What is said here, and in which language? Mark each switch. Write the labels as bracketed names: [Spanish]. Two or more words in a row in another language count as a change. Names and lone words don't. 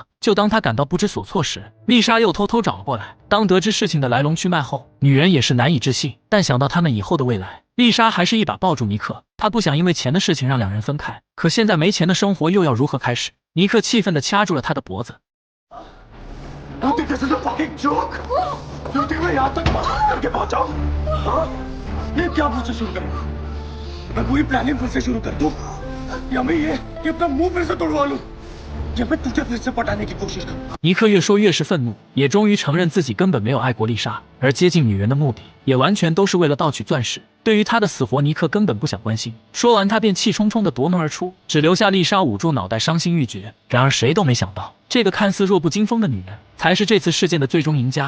[Chinese] 就当他感到不知所措时，丽莎又偷偷找了过来。当得知事情的来龙去脉后，女人也是难以置信，但想到他们以后的未来，丽莎还是一把抱住尼克。她不想因为钱的事情让两人分开，可现在没钱的生活又要如何开始？尼克气愤地掐住了她的脖子。 [Hindi] ये क्या प्रोसेस शुरू करूं? मैं पूरी प्लानिंग फिर से शुरू कर दूं या मैं ये कि अपना मुंह फिर से तोड़वा लूं या मैं तुझे फिर से पटाने की कोशिश करूं? [Chinese] 尼克越说越是愤怒，也终于承认自己根本没有爱过丽莎，而接近女人的目的也完全都是为了盗取钻石。对于她的死活，尼克根本不想关心。说完，他便气冲冲地夺门而出，只留下丽莎捂住脑袋，伤心欲绝。然而谁都没想到，这个看似弱不禁风的女人，才是这次事件的最终赢家。